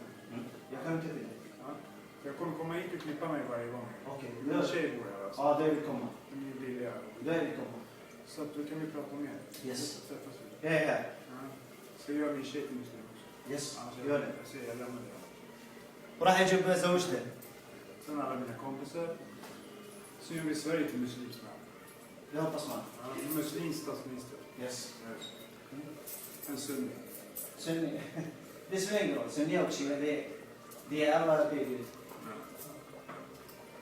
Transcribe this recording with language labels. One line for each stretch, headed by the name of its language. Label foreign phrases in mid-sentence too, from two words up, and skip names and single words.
Swedish: Jag kan inte till dig. Ja. Jag kommer komma hit och klippa mig varje gång. Okej. Min tjej bor här alltså. Ja, det är vi kommer. Den är billiga. Det är vi kommer. Så att då kan vi prata mer. Yes. Träffas vi. Jag är här. Ja. Så gör min tjej till muslim också. Yes. Annars Gör det. jag säger jag lämnar det.
Arabic: وراح يجيب زوجته.
Swedish: Sen alla mina kompisar. Så gör vi Sverige till muslimskt land. Det hoppas man. Ja, muslimsk statsminister. Yes. En sunni. Sunni. Det spelar ingen roll. Sunni och shia, det är alla...